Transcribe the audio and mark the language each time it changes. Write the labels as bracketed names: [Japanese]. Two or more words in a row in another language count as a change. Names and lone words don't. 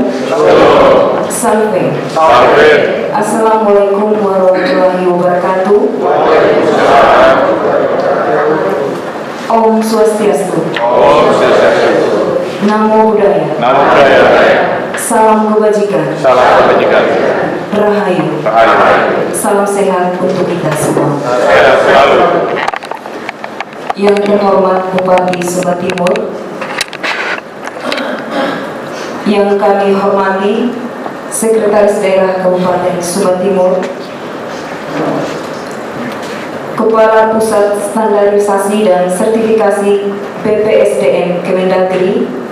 [Indonesian] Salve. [Arabic] Assalamualaikum warahmatullahi wabarakatuh. [Sanskrit] Om Swastiastu. [Pali] Namo Buddhaya. [Indonesian] Salam kebajikan. Rahayu. Salam sehat untuk kita semua. Yang terhormat Bupati Sumba Timur, yang kami hormati Sekretaris Daerah Kabupaten Sumba Timur, Kepala Pusat Standarisasi dan Sertifikasi BPSDM Kemendagri,